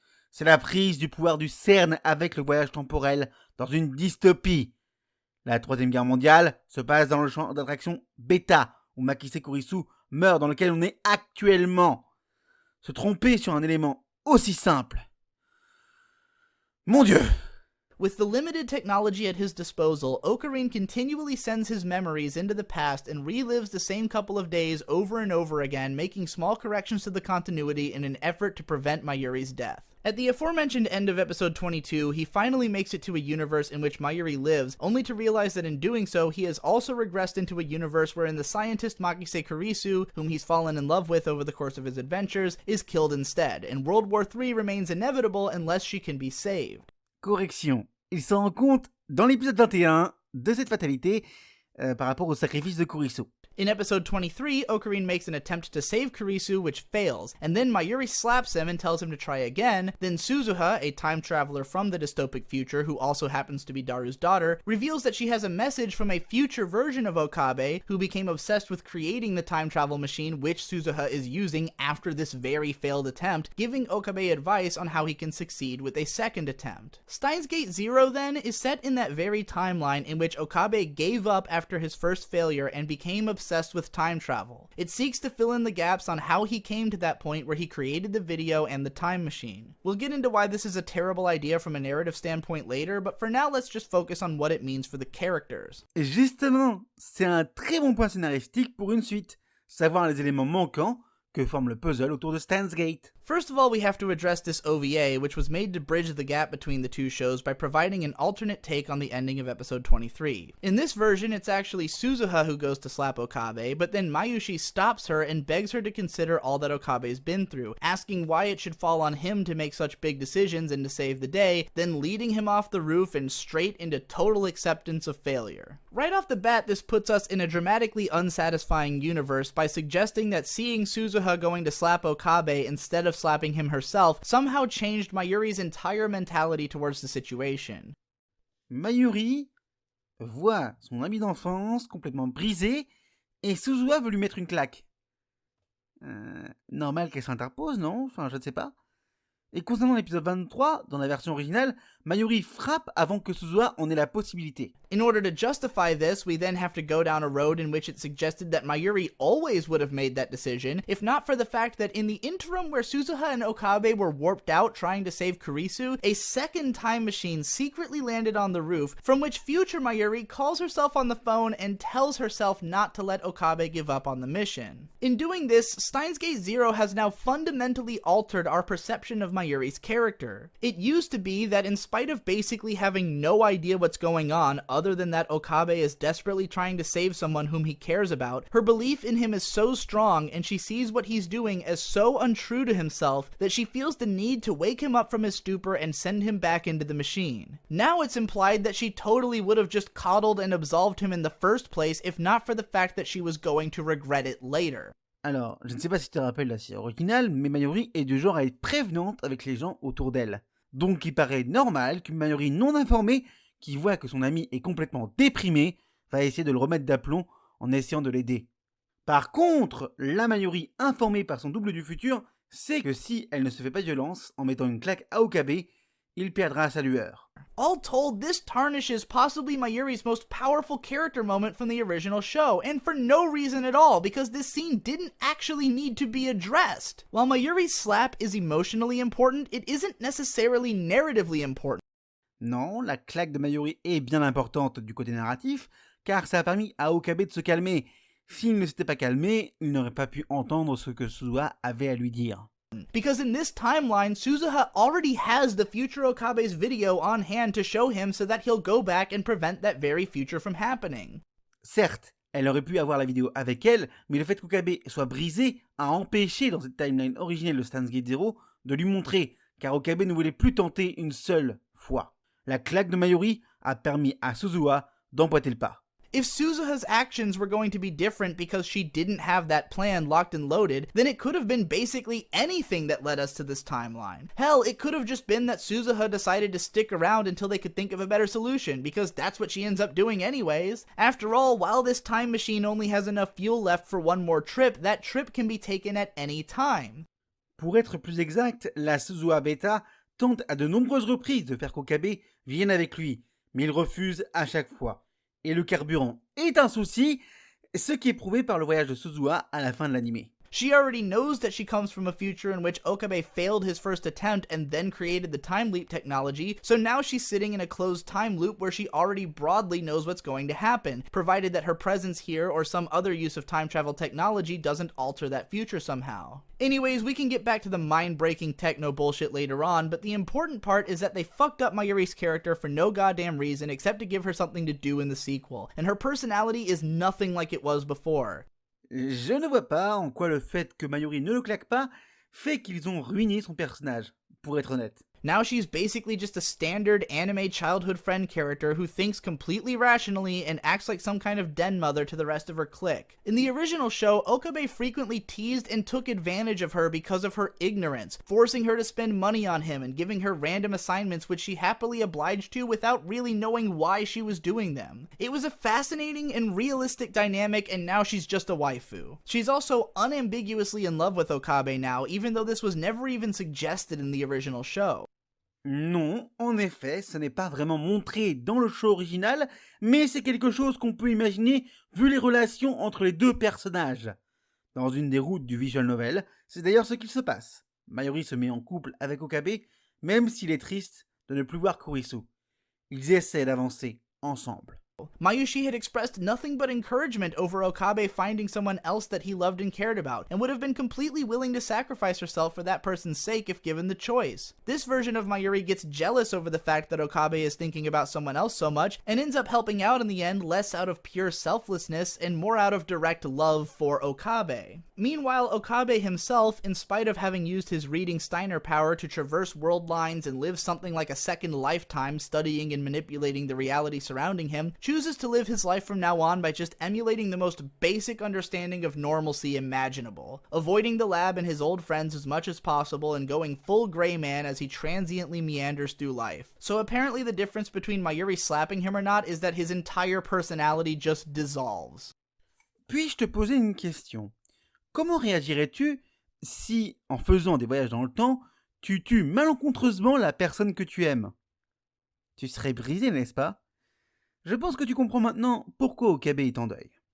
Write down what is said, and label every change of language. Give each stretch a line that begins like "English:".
French: C'est la prise du pouvoir du CERN avec le voyage temporel dans une dystopie. La Troisième Guerre mondiale se passe dans le champ d'attraction Beta, où Makise Kurisu meurt, dans lequel on est actuellement. Se tromper sur un élément aussi simple. Mon Dieu!
English: With the limited technology at his disposal, Ocarine continually sends his memories into the past and relives the same couple of days over and over again, making small corrections to the continuity in an effort to prevent Mayuri's death. At the aforementioned end of episode 22, he finally makes it to a universe in which Mayuri lives, only to realize that in doing so, he has also regressed into a universe wherein the scientist Makise Kurisu, whom he's fallen in love with over the course of his adventures, is killed instead, and World War III remains inevitable unless she can be saved.
French: Correction, il s'en rend compte dans l'épisode 21 de cette fatalité par rapport au sacrifice de Kurisu.
English: In episode 23, Ocarine makes an attempt to save Kurisu, which fails, and then Mayuri slaps him and tells him to try again. Then Suzuha, a time traveler from the dystopic future who also happens to be Daru's daughter, reveals that she has a message from a future version of Okabe, who became obsessed with creating the time travel machine which Suzuha is using after this very failed attempt, giving Okabe advice on how he can succeed with a second attempt. Steins Gate Zero, then, is set in that very timeline in which Okabe gave up after his first failure and became obsessed with time travel. It seeks to fill in the gaps on how he came to that point where he created the video and the time machine. We'll get into why this is a terrible idea from a narrative standpoint later, but for now let's just focus on what it means for the characters.
French: Justement, c'est un très bon point scénaristique pour une suite, savoir les éléments manquants que forme le puzzle autour de Steins Gate.
English: First of all, we have to address this OVA, which was made to bridge the gap between the two shows by providing an alternate take on the ending of episode 23. In this version, it's actually Suzuha who goes to slap Okabe, but then Mayushi stops her and begs her to consider all that Okabe's been through, asking why it should fall on him to make such big decisions and to save the day, then leading him off the roof and straight into total acceptance of failure. Right off the bat, this puts us in a dramatically unsatisfying universe by suggesting that seeing Suzuha going to slap Okabe instead of slapping him herself somehow changed Mayuri's entire mentality towards the situation.
French: Mayuri voit son ami d'enfance complètement brisé et Suzuha veut lui mettre une claque. Normal qu'elle s'interpose, non? Enfin, je ne sais pas. Et concernant l'épisode 23, dans la version originale, Mayuri frappe avant que Suzuha en ait la possibilité.
English: In order to justify this, we then have to go down a road in which it's suggested that Mayuri always would have made that decision, if not for the fact that in the interim where Suzuha and Okabe were warped out trying to save Kurisu, a second time machine secretly landed on the roof, from which future Mayuri calls herself on the phone and tells herself not to let Okabe give up on the mission. In doing this, Steins Gate Zero has now fundamentally altered our perception of Mayuri's character. It used to be that in spite of basically having no idea what's going on, other than that Okabe is desperately trying to save someone whom he cares about, her belief in him is so strong and she sees what he's doing as so untrue to himself that she feels the need to wake him up from his stupor and send him back into the machine. Now it's implied that she totally would have just coddled and absolved him in the first place if not for the fact that she was going to regret it later.
French: Alors, je ne sais pas si tu te rappelles la série originale, mais Mayuri est du genre à être prévenante avec les gens autour d'elle. Donc il paraît normal qu'une Mayuri non informée, qui voit que son ami est complètement déprimé, va essayer de le remettre d'aplomb en essayant de l'aider. Par contre, la Mayuri informée par son double du futur sait que si elle ne se fait pas de violence en mettant une claque à Okabe, il perdra sa lueur.
English: All told, this tarnishes possibly Mayuri's most powerful character moment from the original show, and for no reason at all, because this scene didn't actually need to be addressed. While Mayuri's slap is emotionally important, it isn't necessarily narratively important.
French: Non, la claque de Mayuri est bien importante du côté narratif, car ça a permis à Okabe de se calmer. S'il ne s'était pas calmé, il n'aurait pas pu entendre ce que Suzuha avait à lui dire.
English: Because in this timeline, Suzuha already has the future Okabe's video on hand to show him so that he'll go back and prevent that very future from happening.
French: Certes, elle aurait pu avoir la vidéo avec elle, mais le fait qu'Okabe soit brisé a empêché dans cette timeline originelle de Steins Gate Zero de lui montrer, car Okabe ne voulait plus tenter une seule fois. La claque de Mayuri a permis à Suzuha d'emboîter le pas.
English: If Suzuha's actions were going to be different because she didn't have that plan locked and loaded, then it could have been basically anything that led us to this timeline. Hell, it could have just been that Suzuha decided to stick around until they could think of a better solution, because that's what she ends up doing anyways. After all, while this time machine only has enough fuel left for one more trip, that trip can be taken at any time.
French: Pour être plus exact, la Suzuha Beta tente à de nombreuses reprises de faire qu'Okabe vienne avec lui, mais il refuse à chaque fois. Et le carburant est un souci, ce qui est prouvé par le voyage de Suzuha à la fin de l'anime.
English: She already knows that she comes from a future in which Okabe failed his first attempt and then created the time leap technology, so now she's sitting in a closed time loop where she already broadly knows what's going to happen, provided that her presence here or some other use of time travel technology doesn't alter that future somehow. Anyways, we can get back to the mind-breaking techno bullshit later on, but the important part is that they fucked up Mayuri's character for no goddamn reason except to give her something to do in the sequel, and her personality is nothing like it was before.
French: Je ne vois pas en quoi le fait que Mayuri ne le claque pas fait qu'ils ont ruiné son personnage, pour être honnête.
English: Now she's basically just a standard anime childhood friend character who thinks completely rationally and acts like some kind of den mother to the rest of her clique. In the original show, Okabe frequently teased and took advantage of her because of her ignorance, forcing her to spend money on him and giving her random assignments which she happily obliged to without really knowing why she was doing them. It was a fascinating and realistic dynamic, and now she's just a waifu. She's also unambiguously in love with Okabe now, even though this was never even suggested in the original show.
French: Non, en effet, ce n'est pas vraiment montré dans le show original, mais c'est quelque chose qu'on peut imaginer vu les relations entre les deux personnages. Dans une des routes du visual novel, c'est d'ailleurs ce qu'il se passe. Mayuri se met en couple avec Okabe, même s'il est triste de ne plus voir Kurisu. Ils essaient d'avancer ensemble.
English: Mayushi had expressed nothing but encouragement over Okabe finding someone else that he loved and cared about, and would have been completely willing to sacrifice herself for that person's sake if given the choice. This version of Mayuri gets jealous over the fact that Okabe is thinking about someone else so much, and ends up helping out in the end less out of pure selflessness and more out of direct love for Okabe. Meanwhile, Okabe himself, in spite of having used his reading Steiner power to traverse world lines and live something like a second lifetime studying and manipulating the reality surrounding him, chooses to live his life from now on by just emulating the most basic understanding of normalcy imaginable, avoiding the lab and his old friends as much as possible and going full gray man as he transiently meanders through life. So apparently the difference between Mayuri slapping him or not is that his entire personality just dissolves.
French: Puis-je te poser une question? Comment réagirais-tu si, en faisant des voyages dans le temps, tu tues malencontreusement la personne que tu aimes? Tu serais brisé, n'est-ce pas? Je pense que tu comprends maintenant pourquoi Okabe est en deuil.